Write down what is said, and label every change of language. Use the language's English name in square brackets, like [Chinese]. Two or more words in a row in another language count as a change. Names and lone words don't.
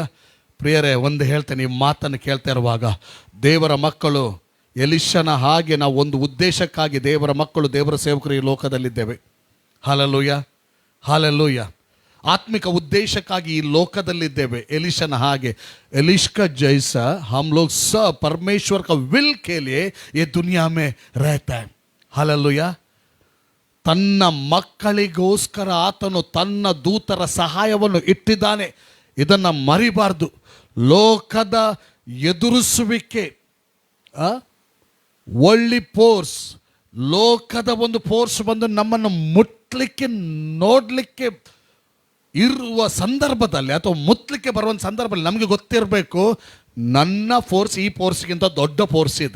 [Kannada] ಪ್ರಿಯರೇ, ಒಂದು ಹೇಳ್ತೇನೆ, ಈ ಮಾತನ್ನು ಕೇಳ್ತಾ ಇರುವಾಗ ದೇವರ ಮಕ್ಕಳು ಎಲೀಷನ ಹಾಗೆ ನಾವು ಒಂದು ಉದ್ದೇಶಕ್ಕಾಗಿ ದೇವರ ಮಕ್ಕಳು, ದೇವರ ಸೇವಕರು ಈ ಲೋಕದಲ್ಲಿದ್ದೇವೆ. ಹಲ್ಲೆಲೂಯಾ, ಹಲ್ಲೆಲೂಯಾ. ಆತ್ಮಿಕ ಉದ್ದೇಶಕ್ಕಾಗಿ ಈ ಲೋಕದಲ್ಲಿದ್ದೇವೆ. ಎಲೀಷನ ಹಾಗೆ, [Hindi] ಎಲೀಷ್ का जैसा हम लोग सब परमेश्वर का विल के लिए ये दुनिया में रहता है. [Kannada] ಹಲ್ಲೆಲೂಯಾ. ತನ್ನ ಮಕ್ಕಳಿಗೋಸ್ಕರ ಆತನು ತನ್ನ ದೂತರ ಸಹಾಯವನ್ನು ಇಟ್ಟಿದ್ದಾನೆ. ಇದನ್ನು ಮರಿಬಾರ್ದು. ಲೋಕದ ಎದುರಿಸುವಿಕೆ, ಒಳ್ಳಿ ಫೋರ್ಸ್, ಲೋಕದ ಒಂದು ಫೋರ್ಸ್ ಬಂದು ನಮ್ಮನ್ನು ಮುಟ್ಲಿಕ್ಕೆ, ನೋಡಲಿಕ್ಕೆ ಇರುವ ಸಂದರ್ಭದಲ್ಲಿ ಅಥವಾ ಮುಟ್ಲಿಕ್ಕೆ ಬರುವಂಥ ಸಂದರ್ಭದಲ್ಲಿ ನಮಗೆ ಗೊತ್ತಿರಬೇಕು, ನನ್ನ ಫೋರ್ಸ್ ಈ ಫೋರ್ಸ್ಗಿಂತ ದೊಡ್ಡ ಫೋರ್ಸ್ ಇದೆ.